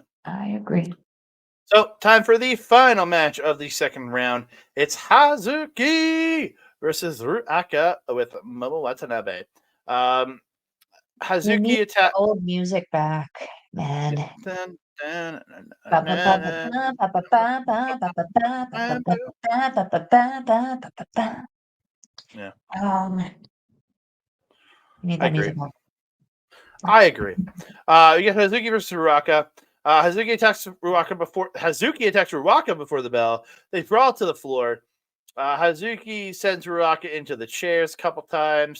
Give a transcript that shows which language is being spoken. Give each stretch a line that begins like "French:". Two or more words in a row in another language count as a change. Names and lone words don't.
English: I agree. So, time for the final match of the second round. It's Hazuki versus Ruaka with Momo Watanabe. Um, We need Hazuki attack. old music back, man. Dun, dun, Ba ba ba ba dun, ba ba ba ba ba ba ba ba ba ba dun, ba dun. ba ba ba ba ba ba ba ba. Yeah, We need I that agree. music more. I agree. You get Hazuki versus Ruaka. Hazuki attacks Ruaka before the bell. They brawl to the floor. Hazuki sends Ruaka into the chairs a couple times.